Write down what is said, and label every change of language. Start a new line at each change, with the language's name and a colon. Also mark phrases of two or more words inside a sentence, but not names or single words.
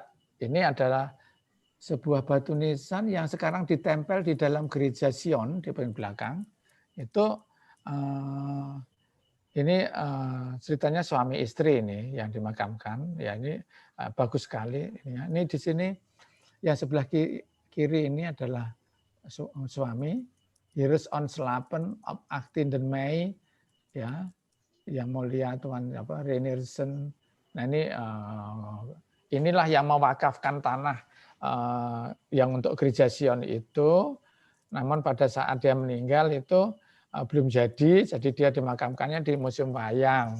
Indonesian: Ini adalah sebuah batu nisan yang sekarang ditempel di dalam gereja Sion di paling belakang. Itu ini ceritanya suami istri ini yang dimakamkan. Ya ini bagus sekali. Ini di sini yang sebelah kiri ini adalah suami.
Dutch: Hier is ons slapen op 18 Mei
Indonesian: ya, yang mulia Tuan Reiniersen. Nah ini inilah yang mewakafkan tanah yang untuk gereja Sion itu, namun pada saat dia meninggal itu belum jadi dia dimakamkannya di Museum Wayang.